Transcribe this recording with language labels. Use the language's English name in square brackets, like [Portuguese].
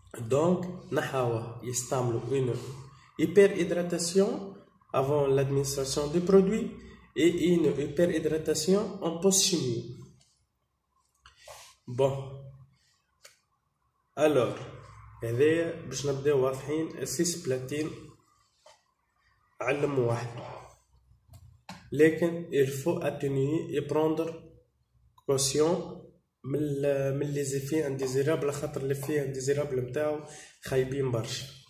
[French] Donc [Arabic] نحاول يستعملوا [French] une hyperhydratation avant l'administration du produit et une hyperhydratation en post-chimie. Bon, alors [Arabic] هذايا باش نبداو واضحين. السيسبلاتين علم واحد، لكن [French] il faut atténuer et prendre caution [Arabic] من [French] les effets indésirables [Arabic] خاطر [French] l'effet indésirable [Arabic] نتاعو خايبين برشا.